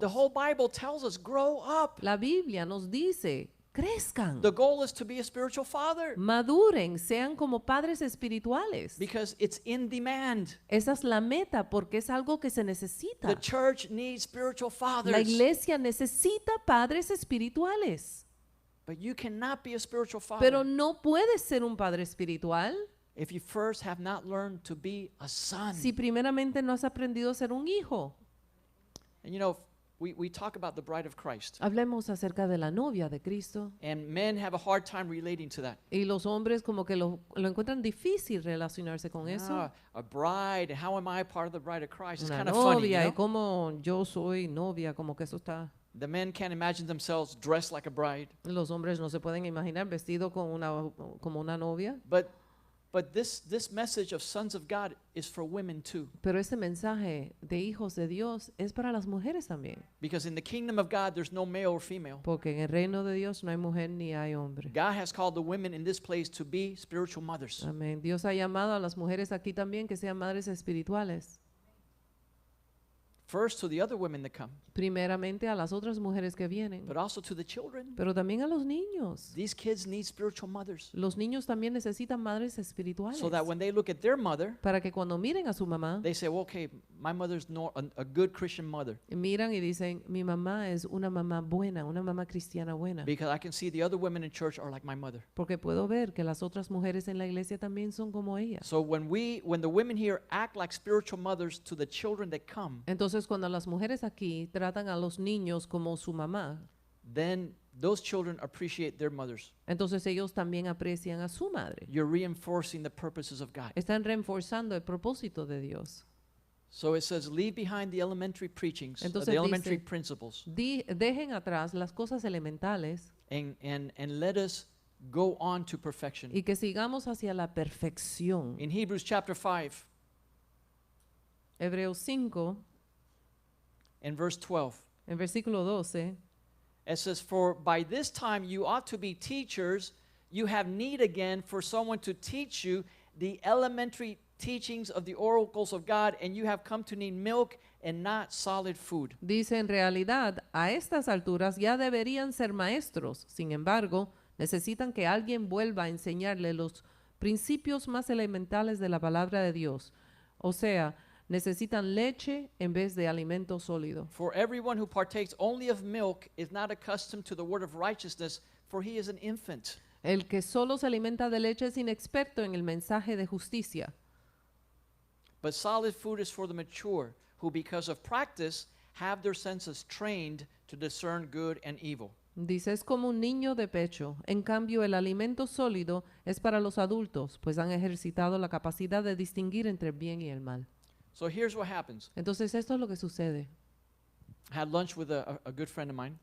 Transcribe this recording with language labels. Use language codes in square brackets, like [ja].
[en] The whole Bible tells us, grow up. [es] La Biblia nos dice, crezcan, [en] The goal is to be a spiritual father [es] maduren, sean como padres espirituales. [en] because it's in demand. [es] Esa es la meta porque es algo que se [en] The [es] necesita. [en] church needs spiritual [es] La [en] fathers. [es] iglesia necesita padres espirituales, [en] But you cannot be a spiritual father [es] pero no puedes ser un padre espiritual [en] if you first have not learned to be a son. [es] si primeramente no has aprendido a ser un hijo? [en] And you know, we talk about the bride of Christ, [es] Hablemos acerca de la novia de Cristo. [en] and men have a hard time relating to that. [es] Y los hombres como que lo encuentran difícil relacionarse con eso. [en] A bride, how am I part of the bride of Christ? It's [es] Una [en] kind of funny, you [es] novia y [en] know? [es] como yo soy novia, como que eso está. [en] The men can't imagine themselves dressed like a bride. [es] Los hombres no se pueden imaginar vestido como una novia. [en] But this message of sons of God is for women too. [es] Pero ese mensaje de hijos de Dios es para las mujeres también. [en] Because in the kingdom of God, there's no male or female. [es] Porque en el reino de Dios no hay mujer ni hay hombre. [en] God has called the women in this place to be spiritual mothers. [es] Amén. Dios ha llamado a las mujeres aquí también que sean madres espirituales. [en] First to the other women that come, [es] Primeramente a las otras mujeres que vienen, [en] but also to the children. [es] pero también a los niños. [en] These kids need spiritual mothers. [es] Los niños también necesitan madres espirituales. [en] So that when they look at their mother, [es] Para que cuando miren a su mamá, [en] they say, well, okay, my mother's a good Christian mother. [es] miran y dicen, mi mamá es una mamá buena, una mamá cristiana buena. [en] Because I can see the other women in church are like my mother. [es] Porque puedo ver que las otras mujeres en la iglesia también son como ella. [en] So when the women here act like spiritual mothers to the children that come, [es] Entonces cuando las mujeres aquí tratan a los niños como su mamá, [en] then those children appreciate their mothers. [es] entonces ellos también aprecian a su madre. [en] You're reinforcing the purposes of God. [es] Están reforzando el propósito de Dios. [en] So it says, leave behind the elementary preachings, [es] Entonces [en] the elementary [es] dice- [en] principles, [es] Dejen atrás las cosas elementales [en] and let us go on to perfection. [es] y que sigamos hacia la perfección. [en] In Hebrews chapter 5 [es] Hebreos 5, [en] and verse 12, [es] en versículo 12, [en] it says, for by this time you ought to be teachers. You have need again for someone to teach you the elementary teachings of the oracles of God, and you have come to need milk and not solid food. [es] dice en realidad, a estas alturas ya deberían ser maestros. Sin embargo, necesitan que alguien vuelva a enseñarle los principios más elementales de la palabra de Dios. O sea, necesitan leche en vez de alimento sólido. [en] For everyone who partakes only of milk is not accustomed to the word of righteousness, for he is an infant. [es] El que solo se alimenta de leche es inexperto en el mensaje de justicia. [en] But solid food is for the mature, who because of practice have their senses trained to discern good and evil. [es] Dice, es como un niño de pecho. En cambio, el alimento sólido es para los adultos, pues han ejercitado la capacidad de distinguir entre el bien y el mal. [en] So here's what happens. [es] Entonces, esto es lo que sucede. [en] I had lunch with a good friend of mine.